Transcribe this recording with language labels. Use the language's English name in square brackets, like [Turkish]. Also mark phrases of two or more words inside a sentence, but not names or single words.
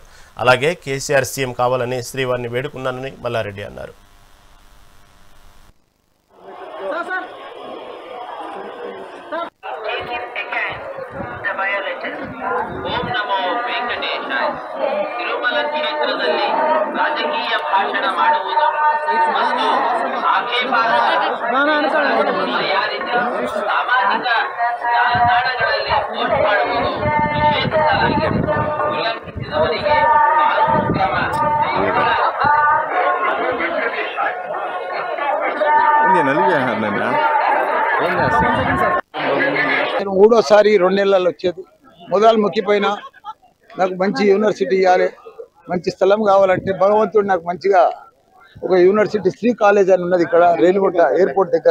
[Telugu] అలాగే కేసీఆర్ సీఎం కావాలని శ్రీవారిని వేడుకున్నానని మల్లారెడ్డి అన్నారు. [Sanskrit] ఓం నమో వెంకటేశాయ. [Kannada] తిరుమల ಕ್ಷೇತ್ರದಲ್ಲಿ ರಾಜಕೀಯ ಭಾಷಣ ಮಾಡುವುದು ಮತ್ತು ಆಕ್ಷೇಪಾರ್ಹ ಮರ್ಯಾದಿತ ಸಾಮಾಜಿಕ ಜಾಲತಾಣಗಳಲ್ಲಿ ಪೋಸ್ಟ್ ಮಾಡುವುದು ನಿಷೇಧಿಸಲಾಗಿದೆ. ಉಲ್ಲಂಘಿಸಿದವರಿಗೆ ಕಾನೂನು ಕ್ರಮ [Telugu] మూడోసారి 2 నెలల్లో వచ్చేది. మొదలు మొక్కిపోయినా నాకు మంచి యూనివర్సిటీ ఇవ్వాలి, మంచి స్థలం కావాలంటే భగవంతుడు నాకు మంచిగా ఒక యూనివర్సిటీ శ్రీ కాలేజ్ అని ఉన్నది ఇక్కడ రేణిగుంట ఎయిర్పోర్ట్ దగ్గర.